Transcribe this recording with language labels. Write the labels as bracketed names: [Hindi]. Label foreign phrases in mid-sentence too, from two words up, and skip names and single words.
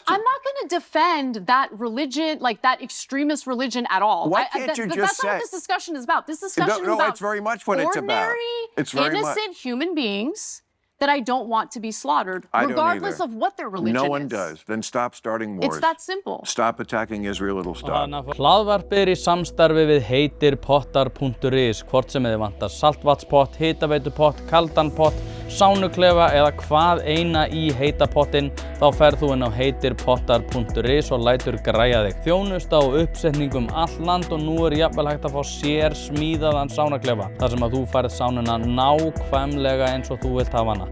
[English] I'm not going to defend that religion, like that extremist religion at all. Why can't you but just that's not what say- this discussion is about. This discussion is No, about it's very much what it's about. ordinary, It's very much. innocent human beings that I don't want to be slaughtered, I don't regardless either. of what their religion is. No one does. Then stop starting wars. It's that simple. Stop attacking Israel, it'll stop. [Icelandic] Hlaðvarp í samstarfi við heitirpottar.is, hvort sem þið vantar saltvatspott, hitaveitupott, kaldan pott, sánuklefa eða hvað eina í heita pottin, þá ferð þú inn á heitirpottar.is og lætur græja þig. Þjónusta og uppsetningum all land og nú jafnvel hægt að fá sér smíðaðan sánuklefa, þar sem að þú færð sánuna nákvæmlega eins og þú vilt hafa hana.